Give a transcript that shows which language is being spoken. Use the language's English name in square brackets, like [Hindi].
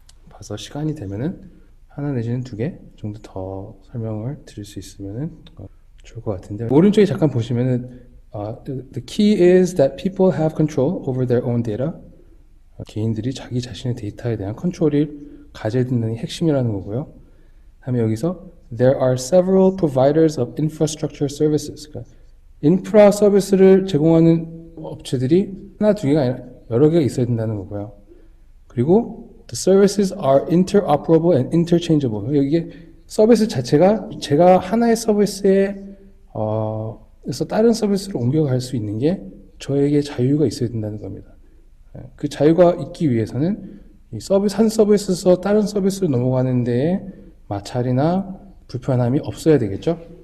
[Korean] 봐서 시간이 되면은 하나 내지는 두 개 정도 더 설명을 드릴 수 있으면은 좋을 것 같은데, 오른쪽에 잠깐 보시면은 [English] the key is that people have control over their own data. [Korean] 개인들이 자기 자신의 데이터에 대한 컨트롤을 가져야 된다는 게 핵심이라는 거고요. 다음에 여기서 [English] there are several providers of infrastructure services. [Korean] 그러니까 인프라 서비스를 제공하는 업체들이 하나 두 개가 아니라 여러 개가 있어야 된다는 거고요. 그리고 [English] the services are interoperable and interchangeable. [Korean] 여기 서비스 자체가 제가 하나의 서비스에 그래서 다른 서비스로 옮겨갈 수 있는 게 저에게 자유가 있어야 된다는 겁니다. 그 자유가 있기 위해서는 이 서비스 한 서비스에서 다른 서비스로 넘어가는 데에 마찰이나 불편함이 없어야 되겠죠.